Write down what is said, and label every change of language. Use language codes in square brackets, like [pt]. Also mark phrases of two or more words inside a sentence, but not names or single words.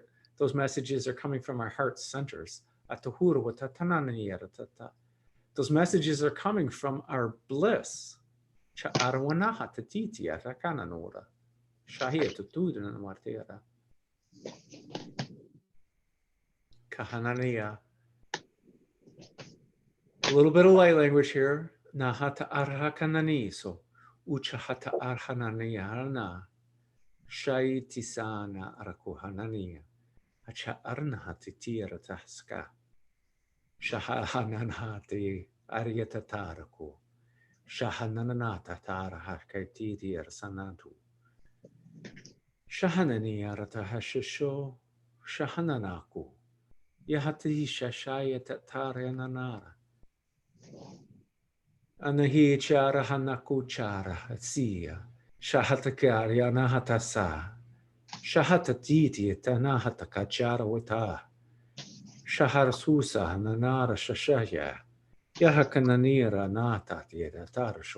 [en] Those messages are coming from our heart centers. Those messages are coming from our bliss. A little bit of light language here. Nahata arhakananiso. Uchahata arhananiana. Shaitisana arakuhanania. Acha arnahatitira taska. Shahananhati ariatataraku. Shahananata tarahakaititi arsanatu. Shahanani aratahashisho. Shahananaku. Yahati shashaya tatariananara. Anahi chara hanaku chara atsia. Shahatakari anahatasa. Shahatatiti tanahatakachara wata. Shahar susa nanara shashaya. Yahakananira natatira tarasho.